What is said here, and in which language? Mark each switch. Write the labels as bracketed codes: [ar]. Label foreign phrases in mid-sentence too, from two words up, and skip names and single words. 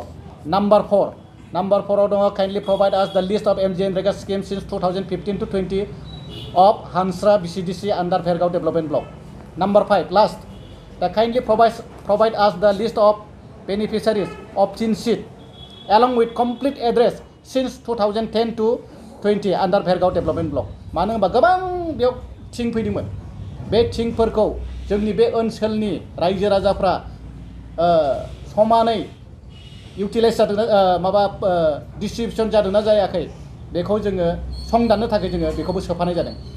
[en] Number 4 kindly provide us the list of MGNREGA schemes since 2015 to 20 of Hansra BCDC under Vergao Development Block. Number 5 last, kindly provide us the list of beneficiaries of Chin Sheet along with complete address since 2010 to 20 under Vergao Development Block. [brx] मानो होनबा गोबां बेयाव थिं फैदोंमोन बे थिंफोरखौ जोंनि बे ओनसोलनि रायजो राजाफ्रा समानै इउटिलाइज जादोंना माबा डिस्ट्रिबिउसन जादोंना जायाखै बेखौ जोङो संदाननो थाखाय जोङो बेखौबो सोफानाय जादों।